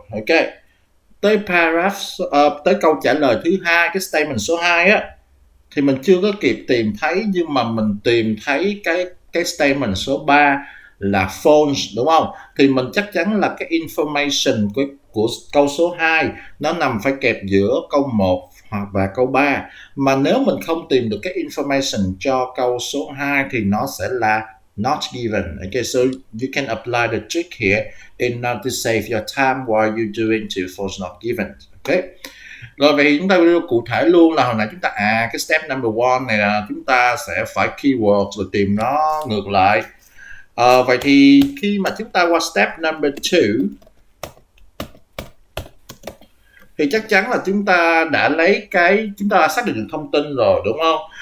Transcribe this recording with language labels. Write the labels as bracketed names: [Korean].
[Vietnamese] Ok, tới paragraph tới câu trả lời thứ hai, cái statement số 2 á, thì mình chưa có kịp tìm thấy, nhưng mà mình tìm thấy cái statement số 3 là false đúng không, thì mình chắc chắn là cái information của câu số 2 nó nằm phải kẹp giữa câu 1 hoặc và câu 3. Mà nếu mình không tìm được cái information cho câu số 2 thì nó sẽ là not given. [English] Okay, so you can apply the trick here in order to save your time while you doing to false not given. Okay. [Vietnamese] Rồi vậy chúng ta đưa cụ thể luôn là hồi nãy chúng ta cái step number 1 này là chúng ta sẽ phải keyword rồi tìm nó ngược lại. Vậy thì khi mà chúng ta qua step number 2 thì chắc chắn là chúng ta đã lấy chúng ta đã xác định được thông tin rồi đúng không?